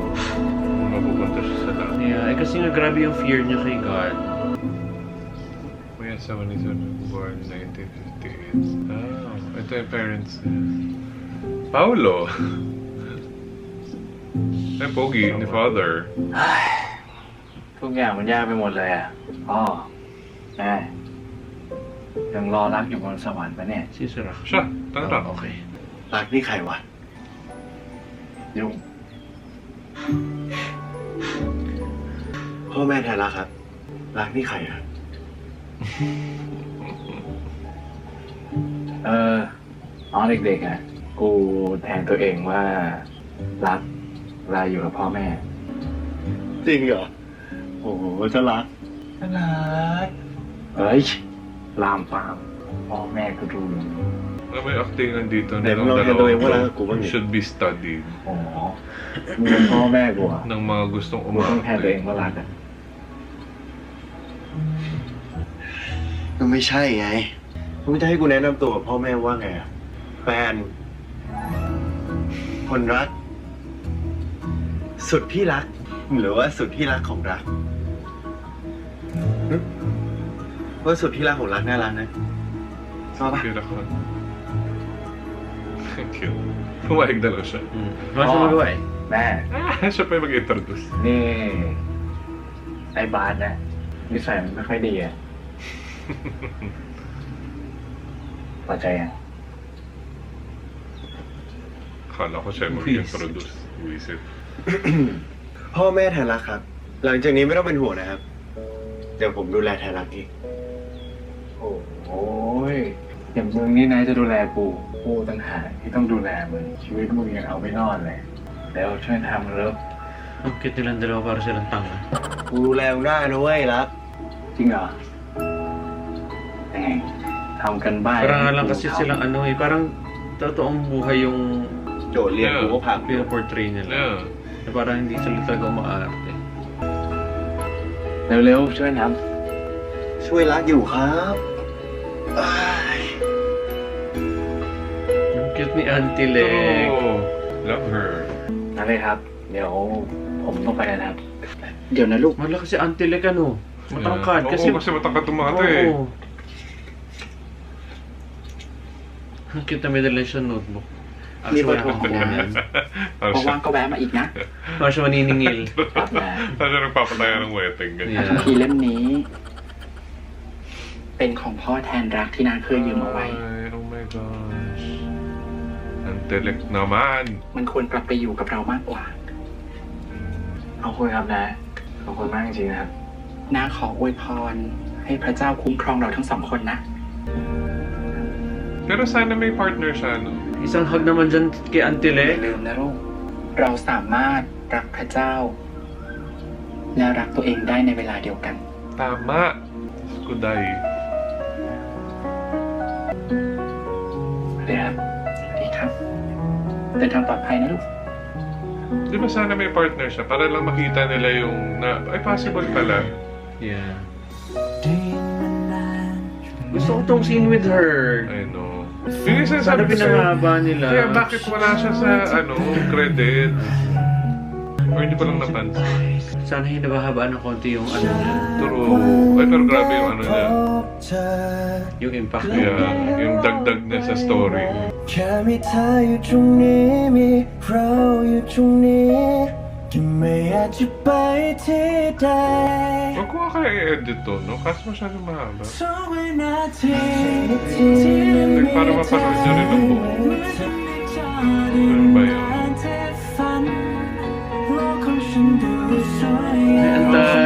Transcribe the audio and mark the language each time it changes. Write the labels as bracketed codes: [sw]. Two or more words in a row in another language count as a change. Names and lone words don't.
[tl] Kung mapupunta siya sa lahat. Yeah, kasi nga grabe yung fear niya kay God. Kuya, 77, born 1958. Ah, ito yung parents niya. Paulo! Ay, pogi, ni father. [th] ทุกอย่างมันยากไปหมดเลยอ่ะพ่อแม่ยังรอรักอยู่บนสวรรค์ปะเนี่ย [tl] Si Sarah. Siya, tanggap. [en] Oh, okay. [th] รักนี่ใครวะ ยุ่ง พ่อแม่แทนรักครับ รักนี่ใครอะ ตอนเด็กๆอ่ะ กูแทนตัวเองว่ารักเวลาอยู่กับพ่อแม่ จริงเหรอ โอ้โหจะรัก น่ารักเอ้ย ลามปามพ่อแม่ก็ดูอยู่ [tl] Ano may actingan dito Hindi, ng mga dalawa gagawin mo lang ako, bakit? [en] should be studied [th] อ๋อมึงเป็นพ่อแม่กูอ่ะ [tl] ng mga gustong [th] มึงต้องแทนตัวเอง [tl] umarte. [th] ว่ารักอ่ะ ก็ไม่ใช่ไงมึงจะให้กูแนะนำตัวกับพ่อแม่ว่าไงอะแฟน คนรัก สุดที่รัก หรือว่าสุดที่รักของรักหึว่าสุดที่รักของรักน่ารักนะชอบปะ [tl] Cute ako. Cute. Pumayag na lang siya. Wala siya magawa eh. [th] แม่ [tl] Siya pa yung mag-introduce. [th] นี่ไอ้บาสนะนิสัยมันไม่ค่อยดีอ่ะพอใจยัง [tl] Akala ko siya yung mag-introduce. Visit. [th] พ่อแม่แทนรักครับ หลังจากนี้ไม่ต้องเป็นห่วงนะครับ เดี๋ยวผมดูแลแทนรักเอง โอ้ยอย่างมึงนี่นายจะดูแลกูต่างหากที่ต้องดูแลมึงชีวิตมึงยังเอาไม่รอดเลยแล้วช่วยทำแล้ว [tl] Ang cute nilang dalawa para silang tanga. [th] กูดูแลมึงได้นะเว้ยรัก จริงเหรอยังไงทำกันบ้าน [tl] Parang nga lang kasi silang ano eh, parang totoong buhay yung [th] โจทย์เรียนกูก็พัง [tl] pinaportray nila. [en] Yeah. [tl] Na parang hindi sila talaga umaarte. [th] เร็วๆช่วยท ช่วยรักอยู่ครับอ้าย [tl] Ang cute ni Auntie Leg. [en] Oh, love her. [th] ำนั่นเลยครับ เดี๋ยวผมต้องไปแล้วนะครับ เดี๋ยวนะลูก [tl] Malaki si Auntie Leg ano. Matangkad. Oo, Kasi, kasi matangkad tumata eh. Oo. Ang cute na may dala siya notebook. Hindi ba Actually, ito? ako yan. Parang siya, [th] ว่างๆก็แวะมาอีกนะ [tl] Parang siya maniningil. [th] ครับนะ [tl] parang siya nagpapataya ng wedding. Ganyan. [en] Yeah. [th] คัมภีร์เล่มนี้ เป็นของพ่อแทนรักที่นางเคยยืมเอาไว้ [tl] Ay, [en] oh my gosh. [tl] Antelek naman. [th] มันควรกลับไปอยู่กับเรามากกว่า ขอบคุณครับนะ ขอบคุณมากจริงๆนะครับ นาขออวยพร ให้พระเจ้าคุ้มครองเราทั้งสองคนนะ [tl] Pero sana may partner siya, no? Isang hug naman dyan kay Auntie [th] อย่า [tl] Leg. [th] ลืมนะลูก เราสามารถรักพระเจ้า และรักตัวเองได้ในเวลาเดียวกัน [tl] Tama. Kuday. [th] เดี๋ยวครับ สวัสดีครับ เดินทางปลอดภัยนะลูก ค [tl] Di ba sana may partner siya para lang makita nila yung na, ay possible pala. Yeah. Gusto ko tong scene [en] with her. I know. [tl] Yun yung Sana sinasabi ko sa'yo. pinahaba nila. Kaya bakit wala siya sa credit? Or hindi ko lang napansin. Sana hinabahaba ng konti yung ano niya. True. Ay, pero grabe yung ano niya. Yung impact niya. Yeah, yung dagdag niya sa story. [th] แค่มีเธออยู่ตรงนี้มีเราอยู่ตรงนี้ที่ไม่อยากจะไปที่ใด [tl] Huwag ko kaya i-edit to, no? Kaso masyadong mahaba. [th] ทุกวินาทีที่มี [tl] Like, para mapanood niyo rin ang buo. [th] เหมือนฉันได้เจอได้ [tl] Ano ba yun? [th] ที่ฝันโลกของฉันดูสวย [tl] Ang [en] Oh my